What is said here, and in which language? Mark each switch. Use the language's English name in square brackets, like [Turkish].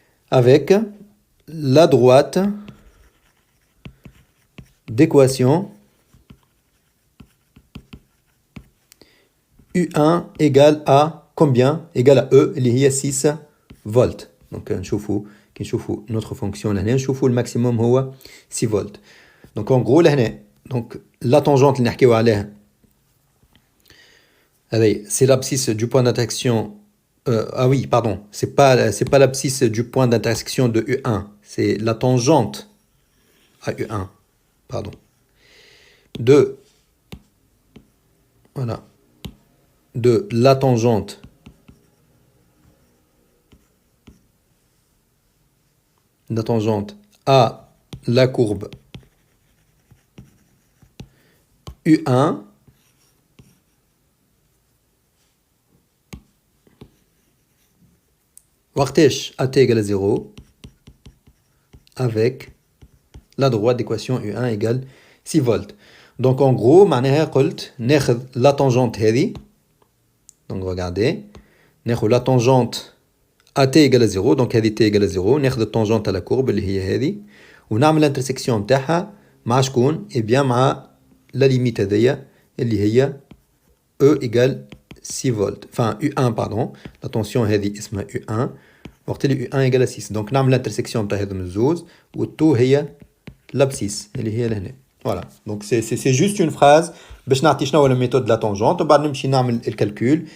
[French] Avec la droite d'équation U1 égale à combien? Égale à E, [Arabic] اللي هي [French] 6 volts. Donc [Arabic] كي نشوفوا [French] notre fonction [Arabic] لهنا نشوفوا الماكسيموم هو 6 volts. [French] Donc en gros [Arabic] لهنا [French] donc la tangente [Arabic] اللي نحكيو عليها هذه [French] c'est l'abscisse du point d'intersection ah oui pardon, c'est pas l'abscisse du point d'intersection de U1, c'est la tangente à U1, pardon, de la tangente à la courbe U1 [Arabic] وقتاش [French] at égale à 0 avec la droite d'équation U1 égale 6 volts. Donc en gros [Arabic] معناها قلت ناخذ [French] la tangente [Arabic] هذه. [French] Donc regardez, [Arabic] ناخذ [French] la tangente à t égale à 0, donc [Arabic] هذه [French] t égale à 0, [Arabic] ناخذ التانجنت على كورب اللي هي هذه ونعمل الانترسكسيون نتاعها مع شكون؟ اي بيان مع لا ليميت هذيا اللي هي [French] E égale 6 volts. Enfin U1 pardon, la tension [Arabic] هذه اسمها [French] U1 [Arabic] وقت اللي [French] U1 égale à 6. Donc [Arabic] نعمل الانترسكسيون نتاع هذوم الزوز والتو هي l'abscisse اللي هي لهنا. [French] Voilà. Donc c'est juste une phrase [Arabic] باش نعطي شنو هو الميثود [French] de la tangente [Arabic] وبعد نمشي نعمل الكالكول.